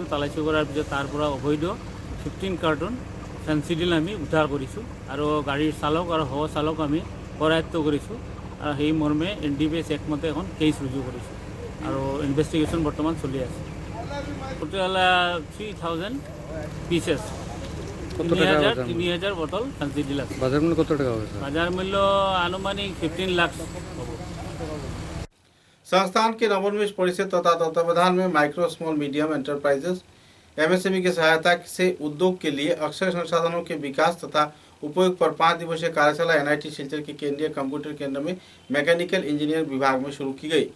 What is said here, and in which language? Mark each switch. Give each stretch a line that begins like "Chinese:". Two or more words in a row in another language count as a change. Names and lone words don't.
Assamese: তালাচী কৰাৰ পিছত তাৰ পৰা অবৈধ 15 কাৰ্টন ফেন্সি ডিল আমি উদ্ধাৰ কৰিছোঁ আৰু গাড়ীৰ চালক আৰু সহ চালক আমি কৰায়ত্ব কৰিছোঁ আৰু সেই মৰ্মে NDPS একমতে এখন কেছ ৰুজু কৰিছোঁ আৰু ইনভেষ্টিগেশ্যন বৰ্তমান চলি আছে। টোটেল 3000 পিচেছ 3000 বটল ফেন্সি ডিল আছে।
Bangla: বাজার মূল্য কত টাকা হবে বাজার মূল্য আনুমানিক 15 লাখ হবে।
Hindi: संस्थान के नवोन्मेष परिषद तथा तत्वावधान में
English: Micro Small Medium Enterprises
Hindi: MSME की सहायता से उद्योग के लिए अक्षय संसाधनों के विकास तथा उपयोग पर 5 दिवसीय कार्यशाला NIT सिलचर के केंद्रीय कंप्यूटर केंद्र में
English: Mechanical Engineer
Hindi: विभाग में शुरू की गई।